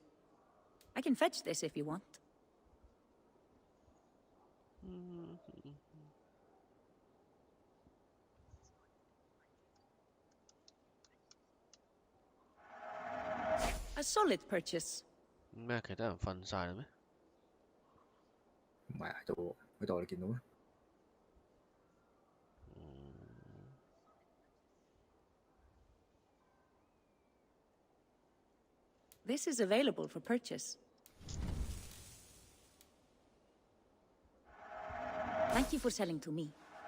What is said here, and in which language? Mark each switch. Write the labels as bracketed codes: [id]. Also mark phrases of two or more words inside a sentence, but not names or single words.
[en] I can fetch this if you want. A solid purchase. [yue] 咩？其他人瞓晒啦咩？唔係喺度喺度，你見到咩？ [en] This is available for purchase. Thank you for selling to me.